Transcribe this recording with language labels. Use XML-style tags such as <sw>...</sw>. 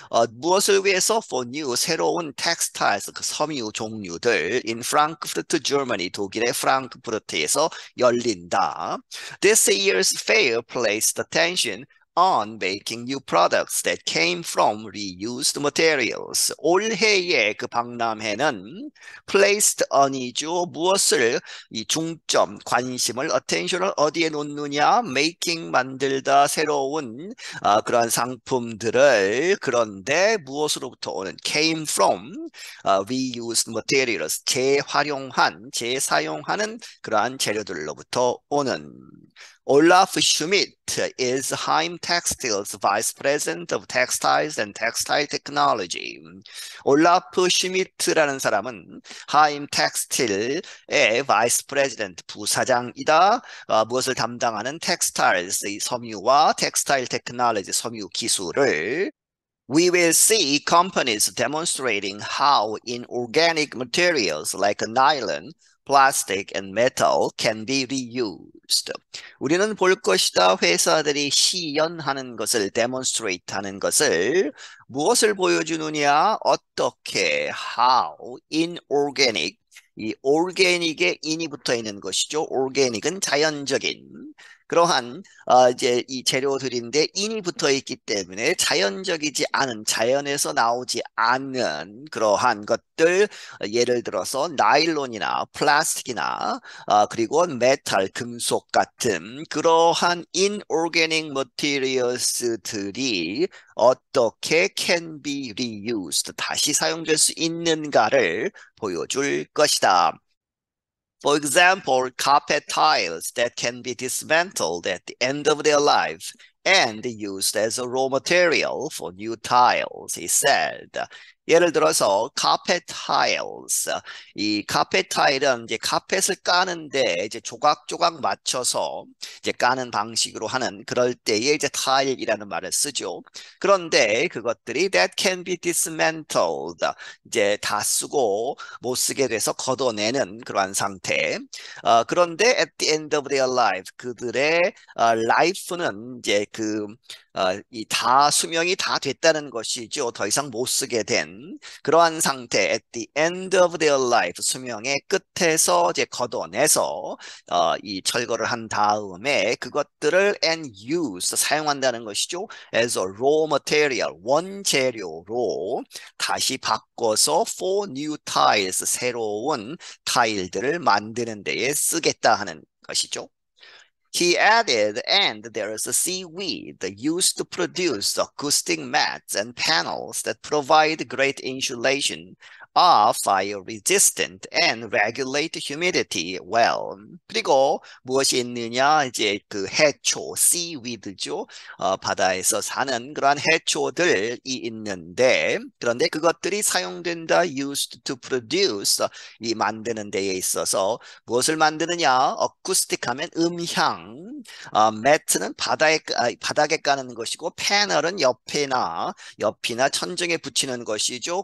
<ko>무엇을 위해서</ko> <en>for new</en> <ko>새로운 textiles 그 섬유 종류들</ko> <en>in Frankfurt, Germany</en> <ko>독일의 프랑크푸르트에서 열린다.</ko> <en>This year's fair placed attention on making new products that came from reused materials.</en> <ko>올해의 그 박람회는 placed on이죠. 무엇을 이 중점, 관심을, attention을 어디에 놓느냐?</ko> <en>making</en> <ko>만들다 새로운 그러한 상품들을 그런데 무엇으로부터 오는</ko> <en>came from reused materials</en> <ko>재활용한, 재사용하는 그러한 재료들로부터 오는</ko> <en>Olaf Schmidt is Heim Textile's Vice President of Textiles and Textile Technology.</en> <ko>올라프 슈미트라는 사람은 하임 텍스틸의 Vice President 부사장이다. 무엇을 담당하는 텍스타일스 섬유와 텍스타일 테크놀로지 섬유 기술을</ko> <en>We will see companies demonstrating how inorganic materials like nylon, plastic, and metal can be reused.</en> <ko>우리는 볼 것이다. 회사들이 시연하는 것을, demonstrate 하는 것을 무엇을 보여주느냐? 어떻게, how, inorganic. 이 organic에 in이 붙어 있는 것이죠. organic은 자연적인. 그러한 이제 이 재료들인데 인이 붙어 있기 때문에 자연적이지 않은 자연에서 나오지 않는 그러한 것들 예를 들어서 나일론이나 플라스틱이나 그리고 메탈 금속 같은 그러한 inorganic materials들이 어떻게</ko> <en>can be reused</en> <ko>다시 사용될 수 있는가를 보여줄 것이다.</ko> <en>For example, carpet tiles that can be dismantled at the end of their life and used as a raw material for new tiles, he said.</en> <ko>예를 들어서 carpet tiles, 이 carpet tile은 이제 카펫을 까는데 이제 조각조각 맞춰서 이제 까는 방식으로 하는 그럴 때에 이제 tile이라는 말을 쓰죠. 그런데 그것들이</ko> <en>that can be dismantled,</en> <ko>이제 다 쓰고 못 쓰게 돼서 걷어내는 그러한 상태. 그런데</ko> <en>at the end of their life,</en> <ko>그들의 life는 이제 이 다 수명이 다 됐다는 것이죠. 더 이상 못 쓰게 된 그러한 상태.</ko> <en>At the end of their life,</en> <ko>수명의 끝에서 이제 걷어내서 이 철거를 한 다음에 그것들을</ko> <en>and use</en> <ko>사용한다는 것이죠.</ko> <en>As a raw material,</en> <ko>원재료로 다시 바꿔서</ko> <en>for new tiles,</en> <ko>새로운 타일들을 만드는 데에 쓰겠다 하는 것이죠.</ko> <en>He added, and there is a seaweed used to produce acoustic mats and panels that provide great insulation are fire resistant and regulate humidity well.</en> <ko>그리고 무엇이 있느냐? 이제 그 해초, seaweed죠. 바다에서 사는 그러한 해초들이 있는데, 그런데 그것들이 사용된다,</ko> <en>used to produce,</en> <ko>이 만드는 데에 있어서 무엇을 만드느냐? 어쿠스틱 하면 음향, 매트는 바닥에 까는 것이고, 패널은 옆이나 천정에 붙이는 것이죠.</ko>